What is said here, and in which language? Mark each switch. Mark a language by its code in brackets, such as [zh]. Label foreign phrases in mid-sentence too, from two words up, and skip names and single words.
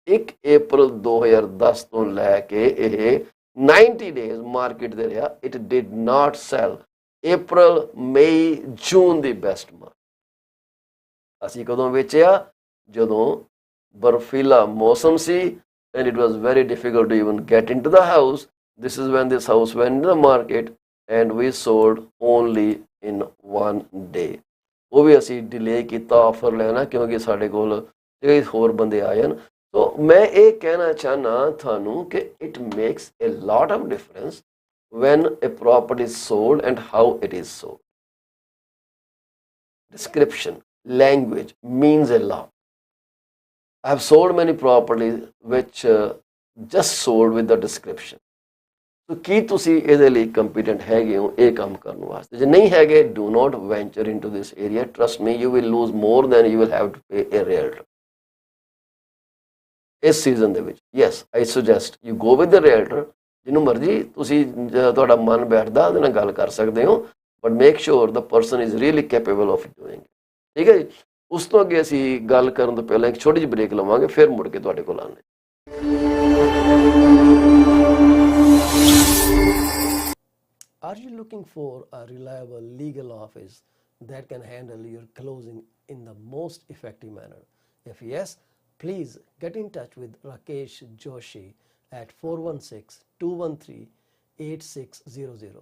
[pa] 1 ਅਪ੍ਰੈਲ 2010 ਤੋਂ ਲੈ ਕੇ ਇਹ 90 ਡੇਜ਼ ਮਾਰਕੀਟ ਦੇ ਰਿਹਾ। [en] it did not sell. April, May, June the best month. [pa] ਅਸੀਂ ਕਦੋਂ ਵੇਚਿਆ? ਜਦੋਂ ਬਰਫੀਲਾ ਮੌਸਮ ਸੀ [en] and it was very difficult to even get into the house. This is when this house went in the market and we sold only in 1 day। [pa] ਉਹ ਵੀ ਅਸੀਂ ਡਿਲੇ ਕੀਤਾ ਆਫਰ ਲੈਣਾ ਕਿਉਂਕਿ ਸਾਡੇ ਕੋਲ ਕਈ ਹੋਰ ਬੰਦੇ ਆਏ ਹਨ। ਸੋ ਮੈਂ ਇਹ ਕਹਿਣਾ ਚਾਹੁੰਦਾ ਤੁਹਾਨੂੰ ਕਿ [en] it makes a lot of difference when a property is sold and how it is sold। Description, language means a lot। I have sold many properties which just sold with the description। [pa] So ਕੀ ਤੁਸੀਂ ਇਹਦੇ ਲਈ ਕੰਪੀਟੈਂਟ ਹੈਗੇ ਹੋ ਇਹ ਕੰਮ ਕਰਨ ਵਾਸਤੇ? ਜੇ ਨਹੀਂ ਹੈਗੇ, [en] do not venture into this area। Trust me, you will lose more than you will have to pay a realtor [pa] ਇਸ ਸੀਜ਼ਨ ਦੇ ਵਿੱਚ। [en] Yes, I suggest you go with the realtor। [pa] ਜਿਹਨੂੰ ਮਰਜ਼ੀ ਤੁਸੀਂ ਤੁਹਾਡਾ ਮਨ ਬੈਠਦਾ ਉਹਦੇ ਨਾਲ ਗੱਲ ਕਰ ਸਕਦੇ ਹੋ, [en] but make sure the person is really capable of doing it। [pa] ਠੀਕ ਹੈ ਜੀ, ਉਸ ਤੋਂ ਅੱਗੇ ਅਸੀਂ ਗੱਲ ਕਰਨ ਤੋਂ ਪਹਿਲਾਂ ਇੱਕ ਛੋਟੀ ਜਿਹੀ ਬ੍ਰੇਕ ਲਵਾਂਗੇ, ਫਿਰ ਮੁੜ ਕੇ ਤੁਹਾਡੇ ਕੋਲ ਆਉਂਦੇ। [en] Are you looking for a reliable legal office that can handle your closing in the most effective manner? If yes, please get in touch with Rakesh Joshi at 416-213-8600.